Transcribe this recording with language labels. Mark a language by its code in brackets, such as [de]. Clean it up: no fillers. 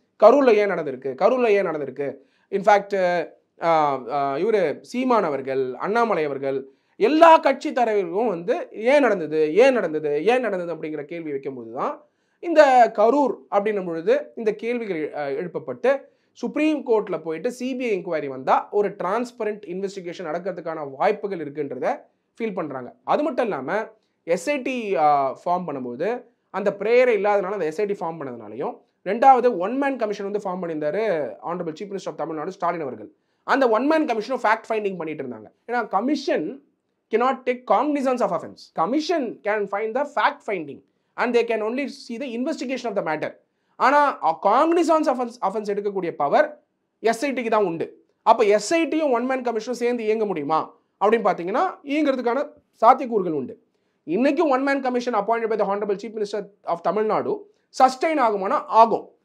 [ta] கரூரில் ஏன் நடந்திருக்கு? இன்ஃபேக்ட் இவர் சீமான் அவர்கள், அண்ணாமலை அவர்கள், எல்லா கட்சி தலைவர்களும் வந்து ஏன் நடந்தது அப்படிங்கிற கேள்வி வைக்கும்போது தான் இந்த கரூர் அப்படின்னும் பொழுது இந்த கேள்விகள் எழுப்பப்பட்டு சுப்ரீம் கோர்ட்டில் போயிட்டு சிபிஐ என்கொயரி வந்தால் ஒரு டிரான்ஸ்பரண்ட் இன்வெஸ்டிகேஷன் நடக்கிறதுக்கான வாய்ப்புகள் இருக்குன்றத ஃபீல் பண்ணுறாங்க. அது மட்டும் இல்லாமல் எஸ்ஐடி ஃபார்ம் பண்ணும்போது அந்த ப்ரேயரை இல்லாதனால அந்த எஸ்ஐடி ஃபார்ம் பண்ணதுனாலையும், ரெண்டாவது 1 மேன் கமிஷன் வந்து ஃபார்ம் பண்ணியிருந்தாரு honourable chief minister of Tamil Nadu Stalin அவர்கள். அந்த 1 மேன் கமிஷனும் ஃபேக்ட் ஃபைண்டிங் பண்ணிட்டு இருந்தாங்க. ஏன்னா commission [en] cannot take cognizance of offense. Commission can find the fact finding and they can only see the investigation of the matter. [ta] ஆனால் cognizance of offense எடுக்கக்கூடிய power எஸ்ஐடிக்கு தான் உண்டு. அப்போ எஸ்ஐடியும் 1 மேன் கமிஷனும் சேர்ந்து இயங்க முடியுமா அப்படின்னு பார்த்தீங்கன்னா இயங்கிறதுக்கான சாத்தியக்கூறுகள் உண்டு. இன்னைக்கு one man commission appointed by the honourable chief minister of Tamil Nadu sustain ஆகுமானா ஆகும்.